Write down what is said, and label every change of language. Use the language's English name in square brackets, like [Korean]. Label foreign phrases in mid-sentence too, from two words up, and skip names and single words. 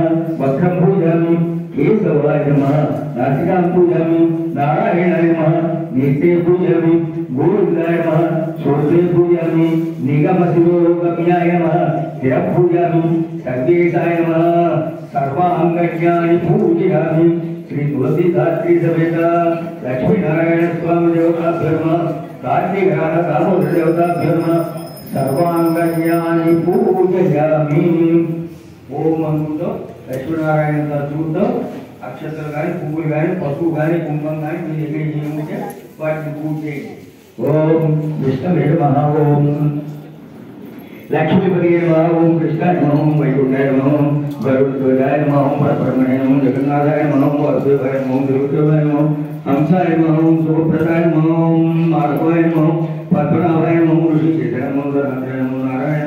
[Sanskrit] वस्त्रं पूजयामि केशवाय नमः नासिकां पूजयामि नारायणाय नमः नेत्रे पूजयामि गोविन्दाय नमः शोधे पूजयामि निगमशिरोगम्याय नमः शिरः पूजयामि सर्वेशाय नमः सर्वाङ्गज्ञानि पूजयामि श्री तुलसीदात्री समेत लक्ष्मीनारायण स्वामी देवताभ्यो नमः कार्तिक दामोदर देवताभ्यो नमः सर्वाङ्गज्ञानि पूजयामि ओम अंगुतो लक्ष्मीनारायण [Telugu] చూడతో అక్షతలు గాని పువ్వులు గాని పసుపు గాని కుంకుమ గాని మీ దగ్గర ఏముంటే వాటిని పూజ చేయండి [Sanskrit] ॐ विष्णुवे नमः ॐ लक्ष्मीपति नमः ओम कृष्णाय नमः ओम वैकुंठाय नमः ओम गरुड़ध्वजाय नमः ओम परब्रह्मणे नमः जगन्नाथाय नमः ओम वासुदेवाय नमः ओम देवदेवाय नमः हंसाय नमः ओम सुभप्रदाय नमः ओम माधवाय नमः पद्मनाभाय नमः ऋषिकेशाय नमः धनंजयाय नमः नारायणाय